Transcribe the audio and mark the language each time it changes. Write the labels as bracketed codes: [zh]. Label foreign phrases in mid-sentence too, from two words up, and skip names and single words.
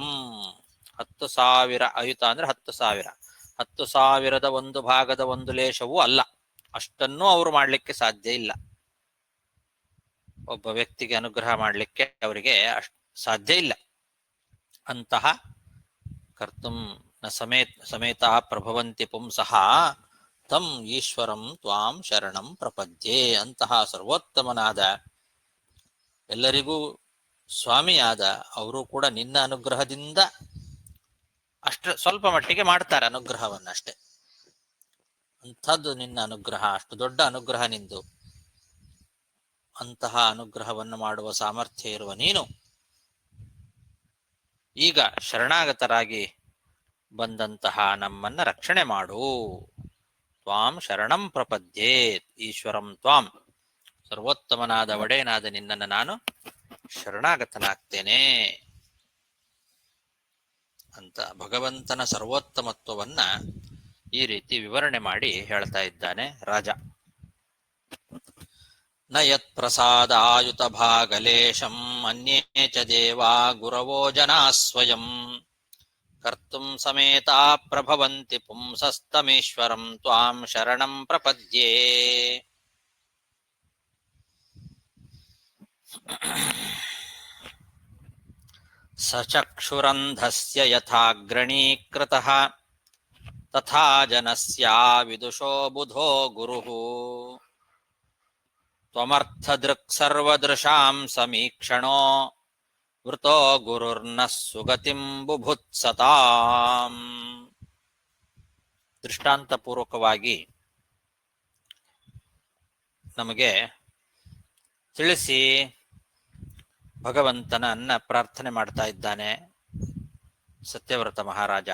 [kn] 10,000 ಅಯುತ ಅಂದ್ರೆ 10,000, 10,000 ಒಂದು ಭಾಗದ ಒಂದು ಲೇಶವೂ ಅಲ್ಲ. ಅಷ್ಟನ್ನೂ ಅವರು ಮಾಡ್ಲಿಕ್ಕೆ ಸಾಧ್ಯ ಇಲ್ಲ. ಒಬ್ಬ ವ್ಯಕ್ತಿಗೆ ಅನುಗ್ರಹ ಮಾಡಲಿಕ್ಕೆ ಅವರಿಗೆ ಸಾಧ್ಯ ಇಲ್ಲ. [sa] ಅಂತಹ ಕರ್ತುಂ ನ ಸಮೇತ ಪ್ರಭವಂತಿ ಪುಂಸಃ ತಂ ಈಶ್ವರಂ ತ್ವಾಂ ಶರಣಂ ಪ್ರಪದ್ಯೆ. [kn] ಅಂತಹ ಸರ್ವೋತ್ತಮನಾದ, ಎಲ್ಲರಿಗೂ ಸ್ವಾಮಿಯಾದ ಅವರು ಕೂಡ ನಿನ್ನ ಅನುಗ್ರಹದಿಂದ ಸ್ವಲ್ಪ ಮಟ್ಟಿಗೆ ಮಾಡ್ತಾರೆ ಅನುಗ್ರಹವನ್ನಷ್ಟೇ. ಅಂಥದ್ದು ನಿನ್ನ ಅನುಗ್ರಹ, ಅಷ್ಟು ದೊಡ್ಡ ಅನುಗ್ರಹ ನಿಂದು. ಅಂತಹ ಅನುಗ್ರಹವನ್ನು ಮಾಡುವ ಸಾಮರ್ಥ್ಯ ಇರುವ ನೀನು ಈಗ ಶರಣಾಗತರಾಗಿ ಬಂದಂತಹ ನಮ್ಮನ್ನ ರಕ್ಷಣೆ ಮಾಡು. [sa] ತ್ವಾಂ ಶರಣಂ ಪ್ರಪದ್ಯೆ, ಈಶ್ವರಂ ತ್ವಾಂ, [kn] ಸರ್ವೋತ್ತಮನಾದ ಒಡೆಯನಾದ ನಿನ್ನನ್ನು ನಾನು ಶರಣಾಗತನಾಗ್ತೇನೆ ಅಂತ ಭಗವಂತನ ಸರ್ವೋತ್ತಮತ್ವವನ್ನ ಈ ರೀತಿ ವಿವರಣೆ ಮಾಡಿ ಹೇಳ್ತಾ ಇದ್ದಾನೆ ರಾಜ. [sa] ನ ಯತ್ ಪ್ರಸಾದಾಯುತ ಭಾಗಲೇಶಂ ಅನ್ಯೇ ಚ ದೇವಾ ಗುರವೋ ಜನಾ ಸ್ವಯಂ ಕರ್ತುಂ ಸಮೇತಾ ಪ್ರಭವಂತಿ ಪುಂಸಸ್ತಮೀಶ್ವರಂ ತ್ವಾಂ ಶರಣಂ ಪ್ರಪದ್ಯೆ. ಸಚಕ್ಷುರಂಧಸ್ಯ ಯಥಾಗ್ರಣೀಕೃತಃ ತಥಾ ಜನಸ್ಯಾ ವಿದುಷೋ ಬುಧೋ ಗುರುಃ ತ್ವಮರ್ಥದೃಕ್ ಸರ್ವದೃಶಾಂ ಸಮೀಕ್ಷಣೋ ವೃತೋ ಗುರುರ್ನಃ ಸುಗತಿಂ ಬುಭುತ್ಸತಾಂ. [kn] ದೃಷ್ಟಾಂತಪೂರ್ವಕವಾಗಿ ನಮಗೆ ತಿಳಿಸಿ ಭಗವಂತನನ್ನ ಪ್ರಾರ್ಥನೆ ಮಾಡ್ತಾ ಇದ್ದಾನೆ ಸತ್ಯವ್ರತ ಮಹಾರಾಜ.